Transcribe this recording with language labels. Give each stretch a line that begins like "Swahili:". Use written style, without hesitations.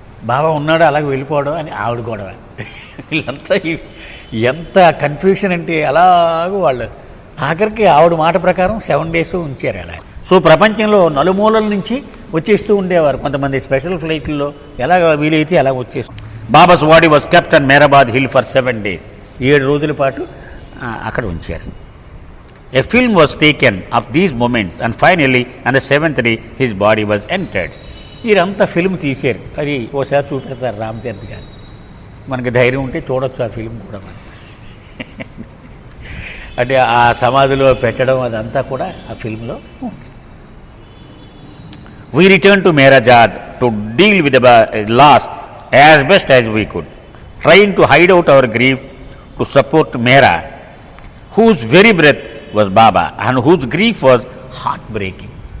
Telugu: బాబా ఉన్నాడు అలాగే వెళ్ళిపోవడం అని ఆవిడ గొడవ. వీళ్ళంతా ఎంత కన్ఫ్యూషన్ అంటే అలాగూ వాళ్ళు ఆఖరికి ఆవిడ మాట ప్రకారం 7 days ఉంచారు అలా. సో ప్రపంచంలో నలుమూలల నుంచి వచ్చేస్తూ ఉండేవారు కొంతమంది స్పెషల్ ఫ్లైట్లో, ఎలాగ వీలైతే అలా వచ్చేస్తూ.
English: Baba's body was kept on Meherabad hill for 7 days.
Telugu: 7 రోజుల పాటు అక్కడ ఉంచారు.
English: A film was taken of these moments and finally on the 7th day his body was entered.
Telugu: వీరంతా ఫిల్మ్ తీశారు. అది ఓసారి చూపెడతారు రామతీర్థ గారు. మనకి ధైర్యం ఉంటే చూడొచ్చు ఆ ఫిల్మ్ కూడా. మనం అంటే ఆ సమాధిలో పెట్టడం అదంతా కూడా ఆ ఫిల్మ్లో ఉంది.
English: We returned to Mehrabad to deal with the loss as best as we could, trying to hide out our grief to support Mehra, whose very breath was Baba and whose grief was heartbreaking.